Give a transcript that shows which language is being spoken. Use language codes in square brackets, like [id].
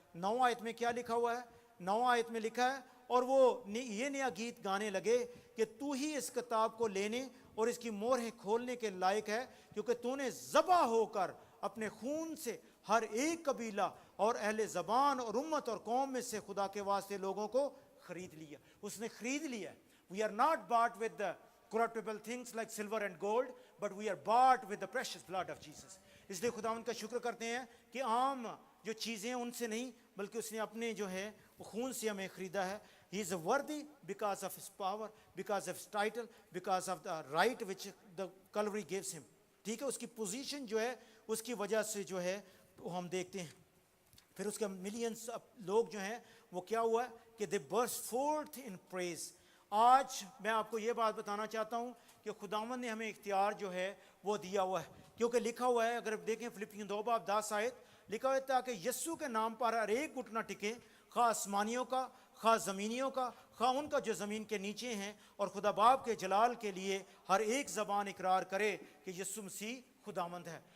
[ur] 9 آیت میں کیا لکھا ہوا ہے؟ 9 آیت میں لکھا ہے, اور وہ یہ نیا گیت گانے لگے کہ تو ہی اس کتاب کو لینے اور اس کی مہریں کھولنے کے لائق ہے, کیونکہ تو نے ذبح ہو کر اپنے خون سے ہر ایک قبیلہ اور اہل زبان اور امت اور قوم میں سے خدا کے واسطے لوگوں کو خرید لیا. اس نے خرید لیا. [en] We are not bought with the corruptible things like silver and gold, but we are bought with the precious blood of Jesus. [ur] اس لیے خداوند کا شکر کرتے ہیں کہ عام جو چیزیں ان سے نہیں, بلکہ اس نے اپنے جو ہے خون سے ہمیں خریدا ہے. [en] He is worthy because of his power, because of his title, because of the right which the Calvary gives him. [ur] ٹھیک ہے. اس کی پوزیشن جو ہے اس کی وجہ سے جو ہے ہم دیکھتے ہیں. پھر اس کے ملینز لوگ جو ہیں وہ کیا ہوا ہے کہ [en] they burst forth in praise. [ur] آج میں آپ کو یہ بات بتانا چاہتا ہوں کہ خداوند نے ہمیں اختیار جو ہے وہ دیا ہوا ہے, کیونکہ لکھا ہوا ہے, اگر دیکھیں فلپیوں 2 باب 10 آیت, لکھا ہوا ہے تاکہ یسوع کے نام پر ہر ایک گھٹنا ٹکے, خواہ آسمانیوں کا, خواہ زمینیوں کا, خواہ ان کا جو زمین کے نیچے ہیں, اور خدا باپ کے جلال کے لیے ہر ایک زبان اقرار کرے کہ یسوع مسیح خداوند ہے.